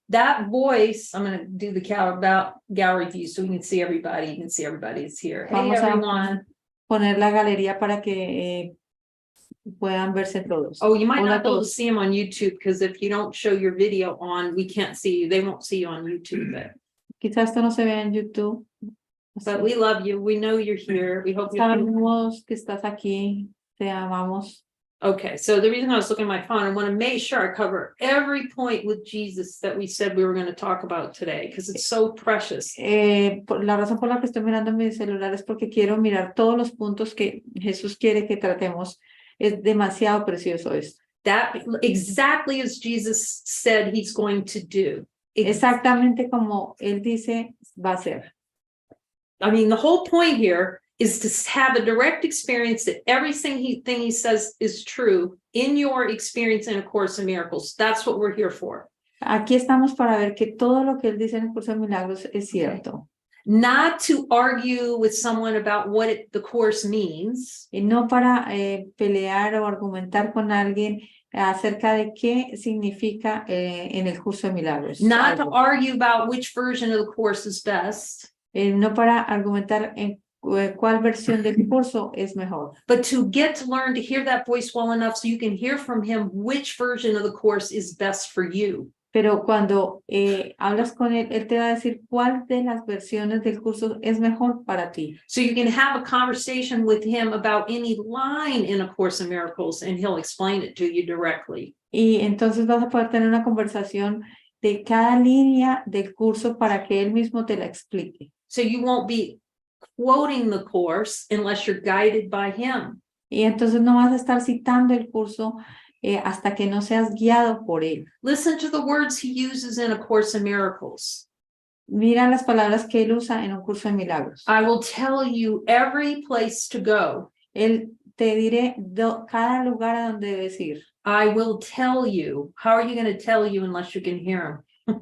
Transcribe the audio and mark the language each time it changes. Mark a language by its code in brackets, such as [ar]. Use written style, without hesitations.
[en] That voice, I'm going to do the gallery view so we can see everybody. You can see everybody is here. [es] Vamos [en] hey, everyone. [es] A poner la galería para que puedan verse todos. [en] Oh, you might not be able to see them on YouTube because if you don't show your video on, we can't see you. They won't see you on YouTube. [es] Quizás esto no se vea en YouTube. [en] But we love you. We know you're here. We hope you're here. [es] Sabemos que estás aquí. Te amamos. [en] Okay, so the reason I was looking at my phone, I want to make sure I cover every point with Jesus that we said we were going to talk about today, because it's so precious. [es] La razón por la que estoy mirando mi celular es porque quiero mirar todos los puntos que Jesús quiere que tratemos. Es demasiado precioso esto. [en] That exactly as Jesus said he's going to do. [es] Exactamente como él dice va a ser. [en] I mean, the whole point here is to have a direct experience that everything he says is true in your experience in A Course in Miracles. That's what we're here for. [es] Aquí estamos para ver que todo lo que él dice en el Curso de Milagros es cierto. [en] Not to argue with someone about what the Course means. [es] Y no para pelear o argumentar con alguien acerca de qué significa en el Curso de Milagros. [en] Not to argue about which version of the Course is best. [es] No para argumentar en cuál versión del curso es mejor. [en] But to get to learn to hear that voice well enough so you can hear from him which version of the course is best for you. [es] Pero cuando hablas con él, él te va a decir cuál de las versiones del curso es mejor para ti. [en] So you can have a conversation with him about any line in A Course in Miracles and he'll explain it to you directly. [es] Y entonces vas a poder tener una conversación de cada línea del curso para que él mismo te la explique. [en] So you won't be quoting the course unless you're guided by him. [es] Y entonces no vas a estar citando el curso hasta que no seas guiado por él. [en] Listen to the words he uses in A Course in Miracles. [es] Mira las palabras que él usa en un curso de milagros. [en] I will tell you every place to go. [es] Él te diré cada lugar a donde debes ir. [en] I will tell you. How are you going to tell you unless you can hear him?